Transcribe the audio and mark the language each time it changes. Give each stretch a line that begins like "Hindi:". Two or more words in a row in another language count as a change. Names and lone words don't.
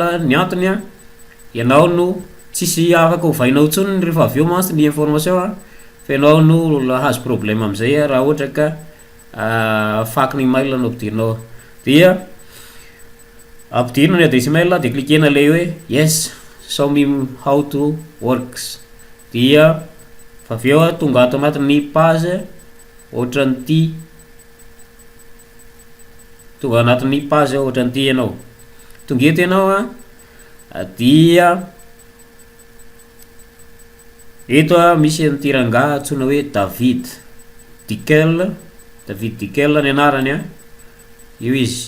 Malagasy: Ny antony ianao no tsisy afaka hovainao intsony rehefa avy eo mantsy ny information fa ianao no hahazo problème am'izay raha ohatra ka faky ny mail no ampidirinao. Dia ampidirina ny adresy email de cliquena le hoe
English: yes show me how to works,
Malagasy: dia fa avy eo tonga ato anatin'ny page ohatran'ity, tonga anatin'ny page ohatran'ity ianao. Tonga eto ianao dia eto misy an'ity rangahy antsoina hoe David Dickel ny anarany io izy.